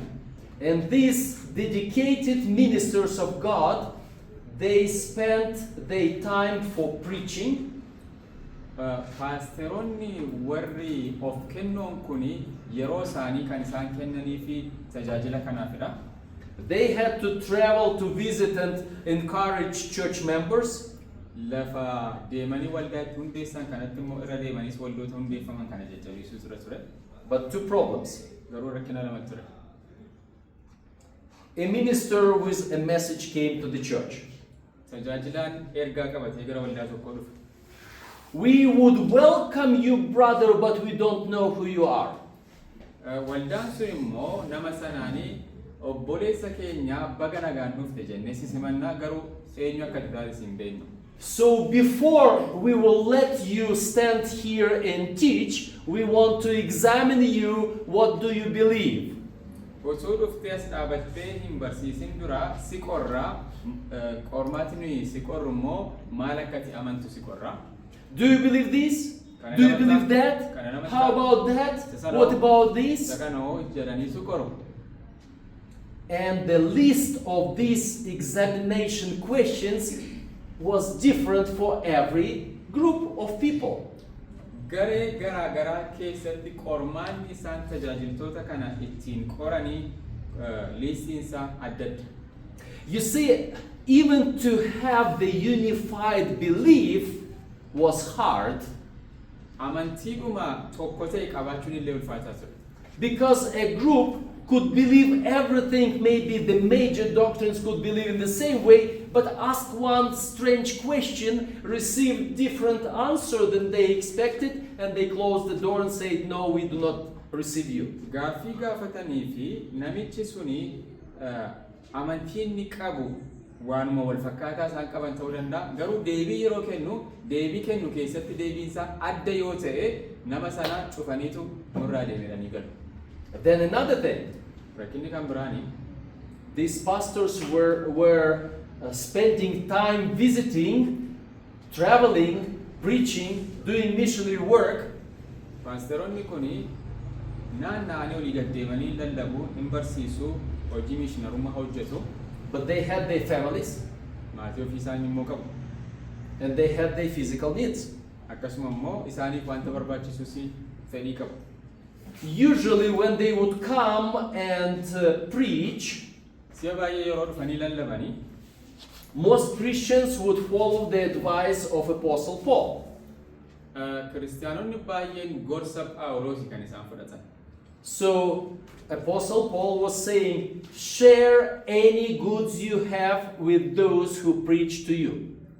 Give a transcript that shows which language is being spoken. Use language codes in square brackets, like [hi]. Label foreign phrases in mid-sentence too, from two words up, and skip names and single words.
[en] And these dedicated ministers of God, they spent their time for preaching. [om] Paasteronni warri of kennoon kuni yeroo isaanii kan isaan kennanii fi tajaajila kanaafidha. [en] They had to travel to visit and encourage church members. [om] Lafa deemanii waldaatti hundeessan kanatti immoo irra deemaniis waldoota hundeeffaman kana jajjabeessuu ture. [en] But two problems. [om] Garuu rakkina lama ture. [en] A minister with a message came to the church. [om] Tajaajilaan ergaa qabatee gara waldaa tokkoo dhufe. [en] We would welcome you, brother, but we don't know who you are. [om] Waldaan sun immoo nama sanaanii obboleessa keenya baga nagaan dhufte jennee si simannaa garuu eenyu akka taate hin beeknu. [en] So before we will let you stand here and teach, we want to examine you. What do you believe? [om] osoo dhuftee as dhaabattee hin barsiisin dura si qorraa qormaatni si qorru immoo maal akkati amantu si qorraa. [en] Do you believe this? Do you believe that? How about that? What about this? And the list of these examination questions was different for every group of people. [om] Garee garaa garaa keessatti qormaanni isaan tajaajiltoota kana ittiin qoranii listiinsa adda adda. [en] You see, even to have the unified belief was hard. [om] Amantiidhuma tokko ta'e qabaachuun illee ulfaataa ture. [en] Because a group could believe everything, maybe the major doctrines could believe in the same way, but ask one strange question, receive different answer than they expected, and they closed the door and said, no, we do not receive you. [om] Gaaffii gaafatanii fi namichi suni amantiin ni qabu waanuma wal fakkaataa isaan qaban ta'uu danda'a. Garuu deebii yeroo kennu keessatti deebiinsaa adda yoo ta'e nama sana cufaniitu nurraa deebi'anii galu. [en] Then another thing, these pastors were spending time visiting, traveling, preaching, doing missionary work. [om] Pastoronni kuni naanna'anii olii gaddeemanii lallabu hin barsiisu hojii mishinarummaa hojjetu. [en] But they had their families. [om] Maatii ofii isaanii immoo qabu. [en] And they had their physical needs. [om] Akkasuma immoo isaaniif wanta barbaachisus fedhii qabu. [en] Usually when they would come and preach, most Christians would follow the advice of Apostle Paul. So Apostle Paul was saying, share any goods you have with those who preach to you.